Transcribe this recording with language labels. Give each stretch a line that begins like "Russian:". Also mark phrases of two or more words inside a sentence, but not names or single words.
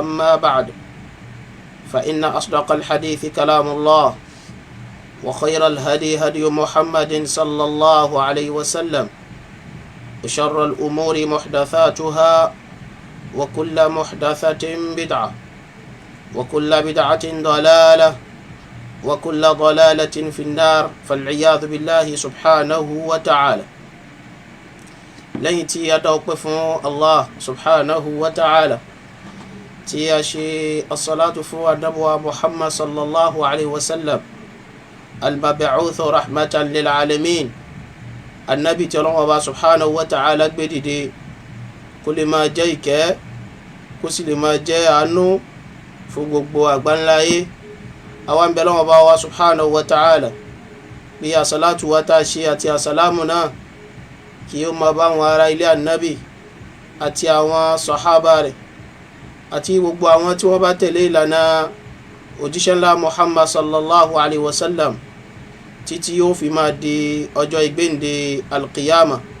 Arabic: أما بعد فإن أصدق الحديث كلام الله وخير الهدي هدي محمد صلى الله عليه وسلم وشر الأمور محدثاتها وكل محدثة بدعة وكل بدعة ضلالة وكل ضلالة في النار فالعياذ بالله سبحانه وتعالى. ليتي يتوقف الله سبحانه وتعالى
Yoruba: tí a ṣe as-salatu fún ànábì Muhammad
Arabic: صلى الله عليه وسلم المبعوث رحمة للعالمين,
Yoruba: annabi tí Ọlọ́hun Ọba
Arabic: سبحانه وتعالى
Yoruba: gbé dìde kó lè máa jẹ́ ìkẹ́ kó sì lè máa jẹ́ àánú fún gbogbo àgbáńláyé. àwọn bẹ̀ Ọlọ́hun Ọba wa
Arabic: سبحانه وتعالى
Yoruba: bí as-salatu wa tá ṣe àti as-salamu náà kí ó máa bá wọn ará ilé annabi àti àwọn sàhábà rẹ̀ àti gbogbo àwọn tí wọ́n bá tẹ̀lé ìlànà òjíṣẹ́ ńlá Muhammad
Arabic: صلى الله عليه وسلم
Yoruba: títí yóò fi máa di ọjọ́ ìgbéǹde alqiyama.